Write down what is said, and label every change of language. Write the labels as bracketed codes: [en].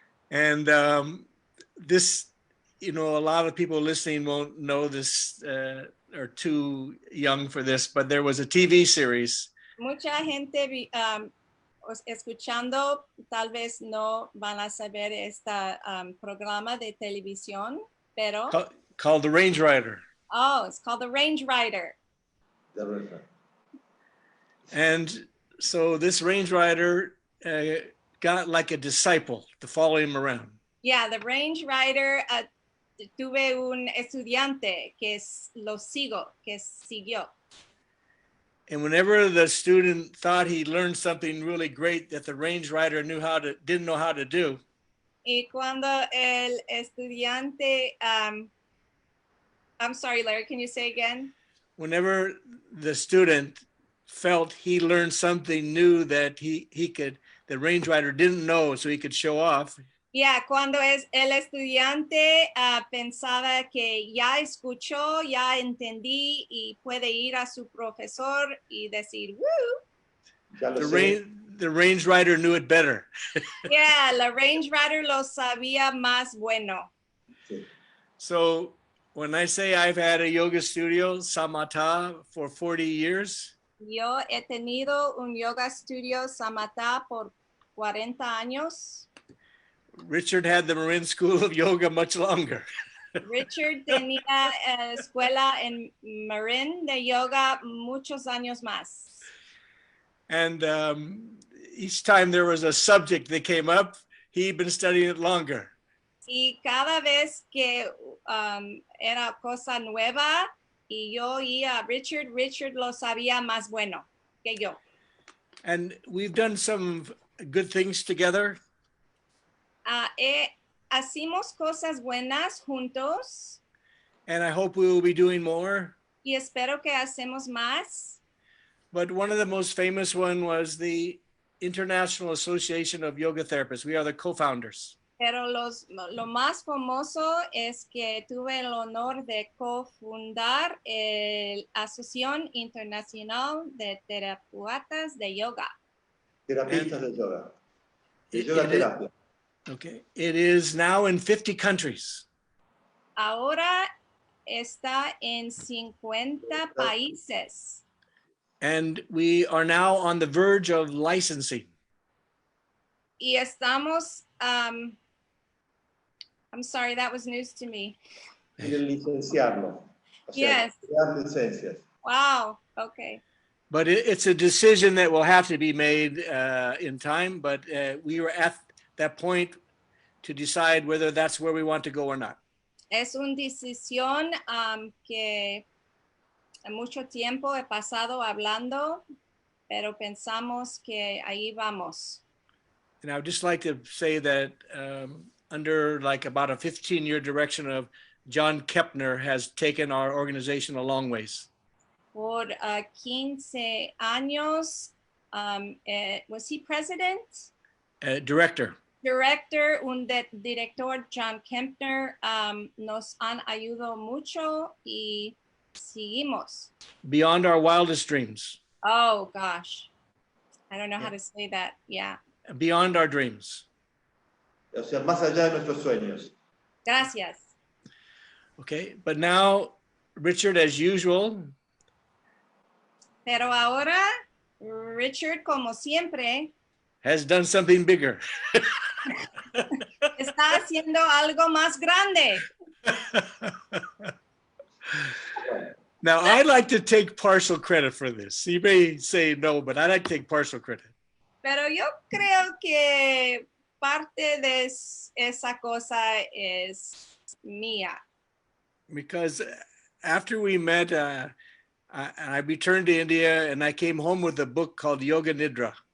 [en] And this, you know, a lot of people listening won't know this, are too young for this, but there was a TV series. [es] Mucha gente escuchando tal vez no van a saber este programa de televisión. Pero, [en] called the Range Rider. oh, it's called the Range Rider. The river. And so this Range Rider got like a disciple to follow him around. [es] Yeah, the Range Rider, tuve un estudiante que lo siguió. [en] And whenever the student thought he learned something really great that the Range Rider didn't know how to do, [es] Y cuando el estudiante, [en] I'm sorry, Larry, can you say again? whenever the student felt he learned something new that the Range Rider didn't know, so he could show off. [es] Yeah, cuando el estudiante pensaba que ya escuchó, ya entendí y puede ir a su profesor y decir, woo. [en] The Range Rider knew it better. [es] Yeah, la Range Rider lo sabía más bueno. [en] So when I say I've had a yoga studio, Samatha, for 40 years, [es] Yo he tenido un yoga studio Samatha por 40 años. [en] Richard had the Marin School of Yoga much longer. [es] Richard tenía escuela en Marin de yoga muchos años más. [en] And each time there was a subject that came up, he'd been studying it longer. [es] Y cada vez que era cosa nueva y yo oía a Richard lo sabía más bueno que yo. [en] And we've done some good things together. [es] Hacimos cosas buenas juntos. [en] And I hope we will be doing more. [es] Y espero que hacemos más. [en] But one of the most famous one was the International Association of Yoga Therapists. We are the co-founders. [es] Pero lo más famoso es que tuve el honor de cofundar la Asociación Internacional de Terapeutas de Yoga. Terapistas de yoga. De yoga terapia. [en] Okay. It is now in 50 countries. [es] Ahora está en 50 países. [en] And we are now on the verge of licensing. [es] Y estamos, [en] I'm sorry, that was news to me. [es] Quieren licenciarlo. O sea, [en] Yes. [es] dar licencias. [en] Wow, okay. But it's a decision that will have to be made in time. But we were at that point to decide whether that's where we want to go or not. [es] Es una decisión que mucho tiempo he pasado hablando, pero pensamos que ahí vamos. [en] And I would just like to say that under like about a 15-year direction of John Kepner has taken our organization a long ways. [es] Por 15 años, [en] was he president? Director. [es] Director, director John Kempner, nos han ayudado mucho y seguimos. [en] Beyond our wildest dreams. Oh gosh, I don't know how to say that. Yeah. Beyond our dreams. [es] O sea, más allá de nuestros sueños. Gracias. [en] Okay, but now, Richard, as usual. [es] Pero ahora, Richard, como siempre, [en] has done something bigger. [es] Está haciendo algo más grande. [en] Now, I'd like to take partial credit for this. You may say no, but I'd like to take partial credit. [es] Pero yo creo que parte de esa cosa es mía. [en] Because after we met, I returned to India and I came home with a book called Yoga Nidra.